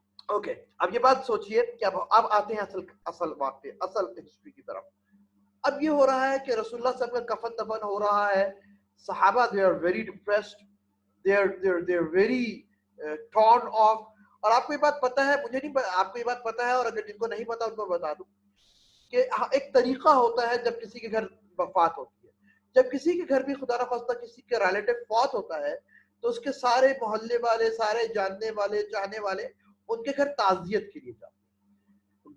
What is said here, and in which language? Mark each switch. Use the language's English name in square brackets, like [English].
[Urdu] Okay اب یہ بات سوچئے کہ اب آتے ہیں اصل بات پہ, اصل ہسٹری کی طرف. اب یہ ہو رہا ہے کہ رسول اللہ صلی اللہ علیہ وسلم کا کفن دفن ہو رہا ہے. [English] صحابہ they are very depressed, they're very torn off. [Urdu] اور آپ کو یہ بات پتہ ہے, مجھے نہیں, آپ کو یہ بات پتہ ہے, اور اگر جن کو نہیں پتہ ان کو بتا دوں کہ ایک طریقہ ہوتا ہے جب کسی کے گھر وفات ہوتی ہے. جب کسی کے گھر بھی خدا نخواستہ کسی کے ریلیٹو فوت ہوتا ہے تو اس کے سارے محلے والے, سارے جاننے والے, چاہنے والے ان کے گھر تعزیت کے لیے جاتے ہیں.